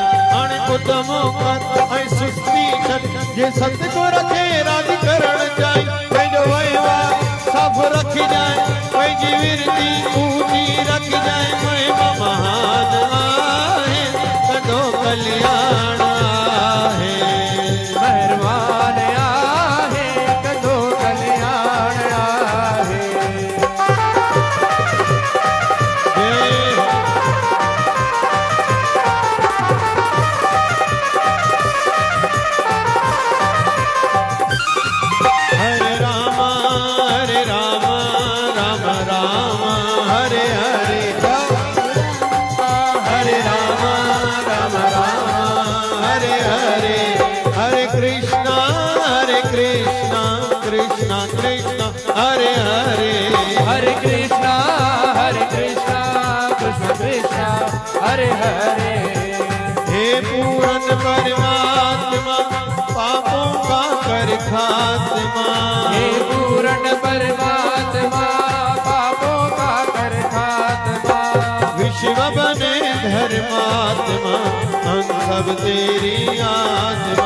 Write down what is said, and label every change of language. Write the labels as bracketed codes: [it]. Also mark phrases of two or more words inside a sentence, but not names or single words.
[sd] हाणे उतम कर ऐं सुस्ती छॾ, जे सतगुर खे राज़ी करण चाही, पंहिंजो वहिंवार साफ़ रखिजांइ, पंहिंजी विरती ऊची रखिजांइ। महिमा महान आहे कदो कल्याण आहे, मेहरबान आहे कदो कल्याण आहे। [sa] हरे राम राम राम हरे हरे, हरे राम हरे हरे, हरे कृष्णा कृष्णा कृष्णा हरे हरे, हरे कृष्णा कृष्ण कृष्ण हरे हरे। [hi] हे पूरन परमात्मा पापों का कर खात्मा, हे पूर्ण परमात्मा पापों का कर खात्मा। विश्व बने धर्मात्मा हम सब तेरी आत्मा।